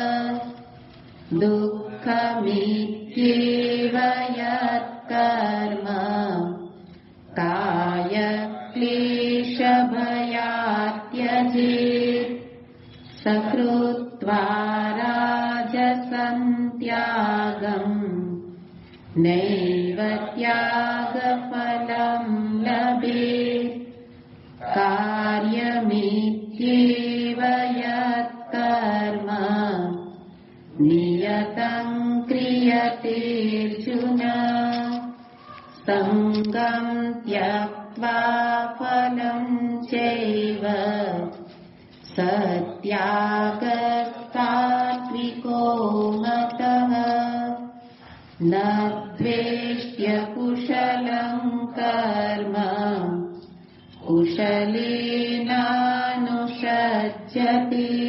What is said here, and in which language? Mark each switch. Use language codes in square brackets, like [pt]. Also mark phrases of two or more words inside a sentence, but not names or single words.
[sa] दुःखमित्येव यत्कर्म कायक्लेशभयात् त्यजेत् सकृत्वा राजसं त्यागम् नैव त्यागफलं लभेत्। कार्यमित्येव यत्कर्म नियतं क्रियते संगम त्यक्त्वा फलं चैव सत्यागस्सात्विको मतः न द्वेष्ट्य कुशलं कर्म कुशलेनानुषज्यते